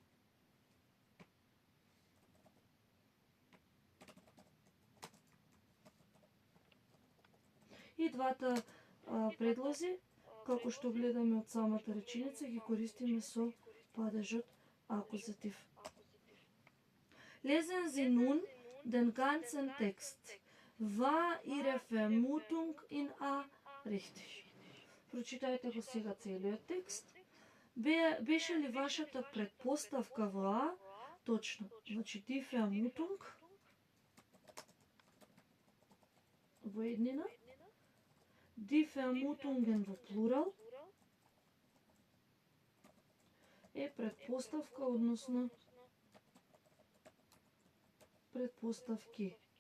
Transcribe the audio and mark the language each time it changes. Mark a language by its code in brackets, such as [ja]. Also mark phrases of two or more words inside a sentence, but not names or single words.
[mk] И двата предлози, како што гледаме од самата реченица, ги користиме со падежот акузатив. [de] Lesen Sie nun den ganzen Text. War Ihre Vermutung in A richtig? [mk] Прочитајте го сега целиот текст. Беше ли вашата предпоставка во А точно? Значи, [de] die Vermutung [mk] во еднина, [de] die Vermutungen [mk] во плурал е предпоставка, односно предпоставки.